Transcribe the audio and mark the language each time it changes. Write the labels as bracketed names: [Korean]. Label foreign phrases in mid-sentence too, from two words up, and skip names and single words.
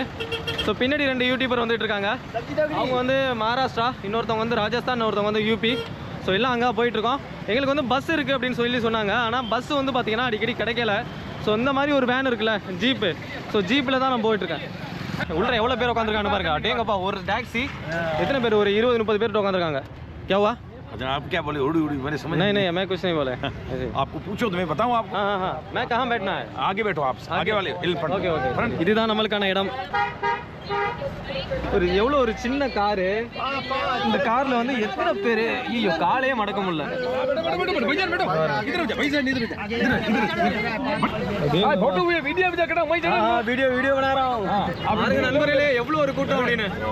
[Tamil] ஸோ பின்னாடி 2 யூடியூபர் வந்துட்டு இருக்காங்க. அவங்க வந்து மகாராஷ்டிரா, இன்னொருத்தவங்க வந்து ராஜஸ்தான், ஒருத்தவங்க வந்து யூபி. ஸோ எல்லாம் அங்கே போயிட்டுருக்கோம். எங்களுக்கு வந்து பஸ் இருக்குது அப்படின்னு சொல்லி சொன்னாங்க. ஆனால் பஸ் வந்து பார்த்திங்கன்னா அடிக்கடி கிடைக்கல. ஸோ இந்த மாதிரி ஒரு வேன் இருக்குல்ல, ஜீப்பு. ஸோ ஜீப்பில் தான் நான் போயிட்டுருக்கேன். உள்ள எவ்வளோ பேர் உட்காந்துருக்காங்க பாருங்க. அடேங்கப்பா, ஒரு டாக்ஸி எத்தனை பேர்? ஒரு 20-30 பேர் உட்காந்துருக்காங்க. கேவா [Hindi] आप क्या बोले? उड़ी उड़ी मैंने समझ नहीं मैं कुछ नहीं बोले। आपको पूछो तो मैं बताऊं आपको। हाँ मैं कहाँ बैठना है? आगे बैठो आप, आगे वाले [English] okay okay. [Tamil] இதுதான் நம்மளுக்கான இடம். ஒரு எவ்வளோ ஒரு சின்ன காரு. இந்த கார்ல வந்து எத்தனை பேர்? ஐயோ, காலையே மடக்க முடியல. வீடியோ பாருங்க நண்பர்களே, எவ்வளோ ஒரு கூட்டம் அப்படின்னு.